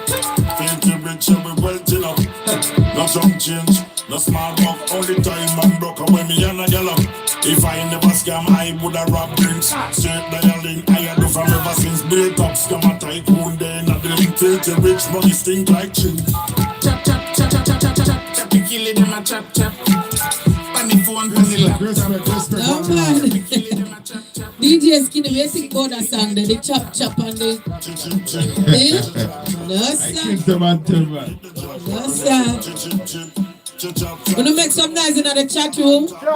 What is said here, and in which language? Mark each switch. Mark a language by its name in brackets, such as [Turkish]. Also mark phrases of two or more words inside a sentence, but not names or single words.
[English] Filthy rich, yeah, we wealthy up. No some change, no small buck. Only time man broke away me and a gal up. If I never scam, I woulda rob drinks. Straight dialing, I do from ever since break up. Scam a tycoon, then a drink. Filthy rich, money stink like chin. Chop chop chop chop chop chop chop chop. Kill them a chop chop. On the phone, on the laptop. No, man. DJ Skinny, we think about that song, the chop chop and the. No, sir. No, sir. Wanna make some noise in the chat room?